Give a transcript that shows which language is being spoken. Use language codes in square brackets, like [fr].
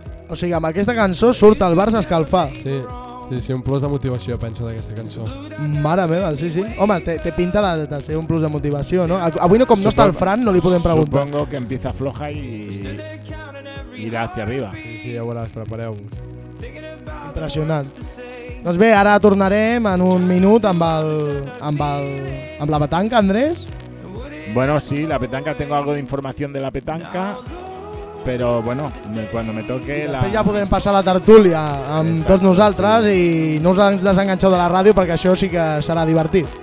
[ca] O sigui, amb aquesta cançó surt el Barça a escalfar. Sí, un plus de motivació, penso, d'aquesta cançó. Mare meva, sí. Home, té pinta de ser un plus de motivació, no? Avui, com no està el Fran, no li podem preguntar. [es] Supongo que empieza floja y irá hacia arriba. [ca] Sí, ja ho veuràs, prepareu-vos. Impressionant. Doncs bé, ara tornarem en un minut amb la petanca, Andrés. [es] Bueno, sí, la petanca, tengo algo de información de la petanca. Pero bueno, cuando me toque la... [ca] Després ja podrem passar la tertúlia amb exacto, tots nosaltres sí. I no us ens desenganxeu de la ràdio perquè això sí que serà divertit.